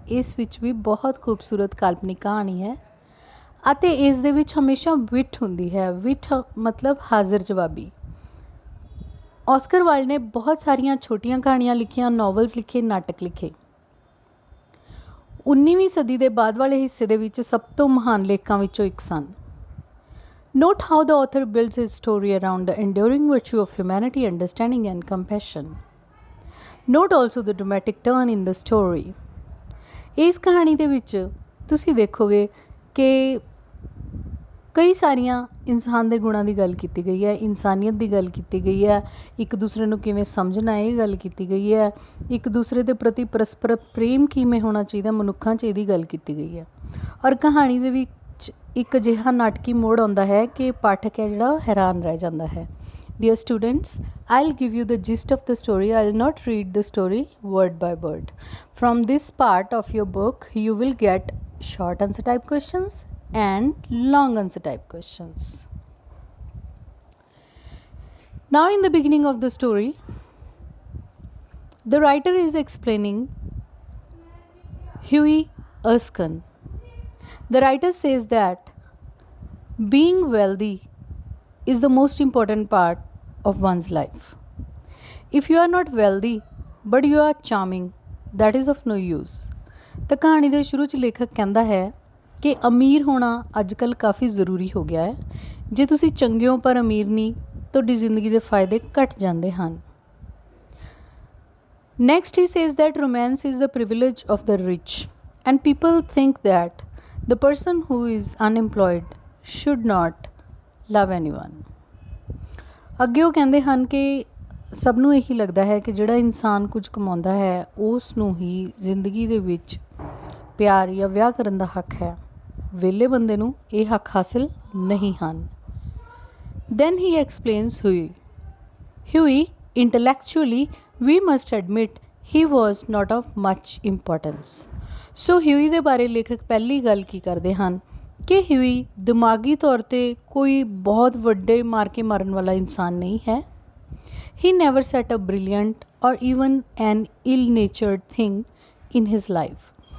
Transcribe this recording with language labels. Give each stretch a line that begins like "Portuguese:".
Punjabi: ਇਸ ਵਿੱਚ ਵੀ ਬਹੁਤ ਖੂਬਸੂਰਤ ਕਾਲਪਨਿਕ ਕਹਾਣੀ ਹੈ ਅਤੇ ਇਸ ਦੇ ਵਿੱਚ ਹਮੇਸ਼ਾ ਵਿਟ ਹੁੰਦੀ ਹੈ। ਵਿਟ ਮਤਲਬ ਹਾਜ਼ਰ ਜਵਾਬੀ। ਆਸਕਰ ਵਾਈਲਡ ਨੇ ਬਹੁਤ ਸਾਰੀਆਂ ਛੋਟੀਆਂ ਕਹਾਣੀਆਂ ਲਿਖੀਆਂ, ਨੋਵਲਸ ਲਿਖੇ, ਨਾਟਕ ਲਿਖੇ। 19ਵੀਂ ਸਦੀ ਦੇ ਬਾਅਦ ਵਾਲੇ ਹਿੱਸੇ ਦੇ ਵਿੱਚ ਸਭ ਤੋਂ ਮਹਾਨ ਲੇਖਕਾਂ ਵਿੱਚੋਂ ਇੱਕ ਸਨ।
English: Note how the author builds his story around the enduring virtue of humanity, understanding and compassion. Note also the dramatic turn in the story.
Punjabi: ਇਸ ਕਹਾਣੀ ਦੇ ਵਿੱਚ ਤੁਸੀਂ ਦੇਖੋਗੇ ਕਿ ਕਈ ਸਾਰੀਆਂ ਇਨਸਾਨ ਦੇ ਗੁਣਾਂ ਦੀ ਗੱਲ ਕੀਤੀ ਗਈ ਹੈ, ਇਨਸਾਨੀਅਤ ਦੀ ਗੱਲ ਕੀਤੀ ਗਈ ਹੈ, ਇੱਕ ਦੂਸਰੇ ਨੂੰ ਕਿਵੇਂ ਸਮਝਣਾ ਇਹ ਗੱਲ ਕੀਤੀ ਗਈ ਹੈ, ਇੱਕ ਦੂਸਰੇ ਦੇ ਪ੍ਰਤੀ ਪਰਸਪਰ ਪ੍ਰੇਮ ਕਿਵੇਂ ਹੋਣਾ ਚਾਹੀਦਾ ਮਨੁੱਖਾਂ 'ਚ ਇਹਦੀ ਗੱਲ ਕੀਤੀ ਗਈ ਹੈ। ਔਰ ਕਹਾਣੀ ਦੇ ਵਿੱਚ ਇੱਕ ਅਜਿਹਾ ਨਾਟਕੀ ਮੋੜ ਆਉਂਦਾ ਹੈ ਕਿ ਪਾਠਕ ਹੈ ਜਿਹੜਾ ਹੈਰਾਨ ਰਹਿ ਜਾਂਦਾ ਹੈ।
English: Dear students, I'll give you the gist of the story. I'll not read the story word by word. From this part of your book, you will get short answer type questions and long answer type questions. Now in the beginning of the story, the writer is explaining Huey Erskine. The writer says that being wealthy is the most important part of one's life. If you are not wealthy but you are charming, that is of no use.
Punjabi: ਤਾਂ ਕਹਾਣੀ ਦੇ ਸ਼ੁਰੂ 'ਚ ਲੇਖਕ ਕਹਿੰਦਾ ਹੈ ਕਿ ਅਮੀਰ ਹੋਣਾ ਅੱਜ ਕੱਲ੍ਹ ਕਾਫੀ ਜ਼ਰੂਰੀ ਹੋ ਗਿਆ ਹੈ। ਜੇ ਤੁਸੀਂ ਚੰਗੇ ਹੋ ਪਰ ਅਮੀਰ ਨਹੀਂ, ਤੁਹਾਡੀ ਜ਼ਿੰਦਗੀ ਦੇ ਫਾਇਦੇ ਘਟ ਜਾਂਦੇ ਹਨ।
English: Next he says that romance is the privilege of the rich and people think that the person who is unemployed should not love anyone.
Punjabi: ਅੱਗੇ ਉਹ ਕਹਿੰਦੇ ਹਨ ਕਿ ਸਭ ਨੂੰ ਇਹੀ ਲੱਗਦਾ ਹੈ ਕਿ ਜਿਹੜਾ ਇਨਸਾਨ ਕੁਝ ਕਮਾਉਂਦਾ ਹੈ ਉਸ ਨੂੰ ਹੀ ਜ਼ਿੰਦਗੀ ਦੇ ਵਿੱਚ ਪਿਆਰ ਜਾਂ ਵਿਆਹ ਕਰਨ ਦਾ ਹੱਕ ਹੈ, ਵਿਹਲੇ ਬੰਦੇ ਨੂੰ ਇਹ ਹੱਕ ਹਾਸਿਲ ਨਹੀਂ ਹਨ।
English: Then he explains Huey. Huey, intellectually, we must admit he was not of much importance.
Punjabi: ਸੋ ਹਿਊਈ ਦੇ ਬਾਰੇ ਲੇਖਕ ਪਹਿਲੀ ਗੱਲ ਕੀ ਕਰਦੇ ਹਨ ਕਿ ਹਿਊਈ ਦਿਮਾਗੀ ਤੌਰ 'ਤੇ ਕੋਈ ਬਹੁਤ ਵੱਡੇ ਮਾਰ ਕੇ ਮਾਰਨ ਵਾਲਾ ਇਨਸਾਨ ਨਹੀਂ ਹੈ।
English: He never said a brilliant or even an ill natured thing in his life.